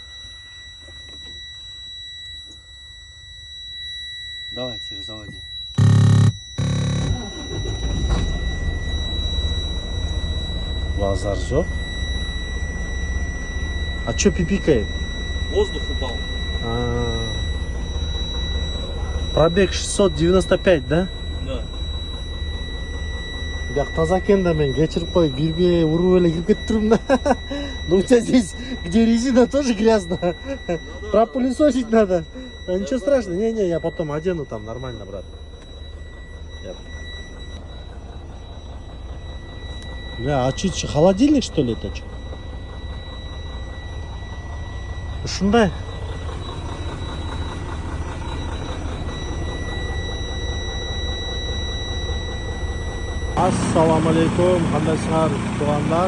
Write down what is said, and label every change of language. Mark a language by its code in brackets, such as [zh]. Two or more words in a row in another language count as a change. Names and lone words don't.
[ru] Давай, теперь заводи. [kk] Базар жоқ. [ru] А чё пипикает? Воздух упал. Пробег 695, да? Да. [ky] Бияк таза экен да, мен кечирип кой, кирбей уруп эле кирип кетип турмун да. [ru] Ну у тебя здесь, где резина, тоже грязно. Пропылесосить надо. Ничего страшного. Не, я потом одену там нормально, брат. Бля, а чуть холодильник, что ли, это что? [ky] Ушундай. Ассаламу алейкум, кандайсыңар туугандар.